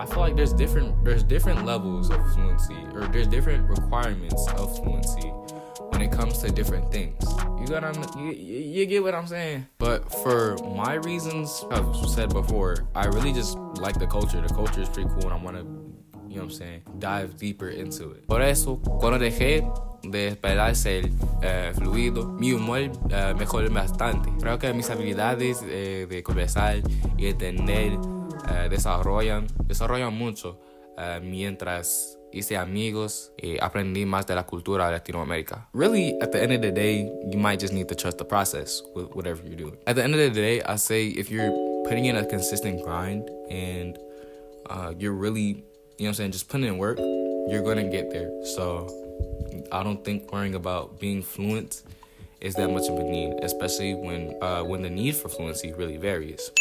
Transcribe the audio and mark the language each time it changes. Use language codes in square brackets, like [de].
[en] I feel like there's different levels of fluency, or there's different requirements of fluency when it comes to different things. You get what I'm saying? But for my reasons, I've said before, I really just like the culture. The culture is pretty cool and I want to, you know what I'm saying, dive deeper into it. [es] Por eso, cuando dejé de esperar ser fluido, mi humor mejoró bastante. Creo que mis habilidades de conversar y entender desarrollan mucho mientras hice amigos y aprendí más de la cultura de Latinoamérica. [en] Really, at the end of the day, you might just need to trust the process with whatever you're doing. At the end of the day, I say if you're putting in a consistent grind and you're really, you know what I'm saying, just putting in work, you're going to get there. So I don't think worrying about being fluent is that much of a need, especially when the need for fluency really varies.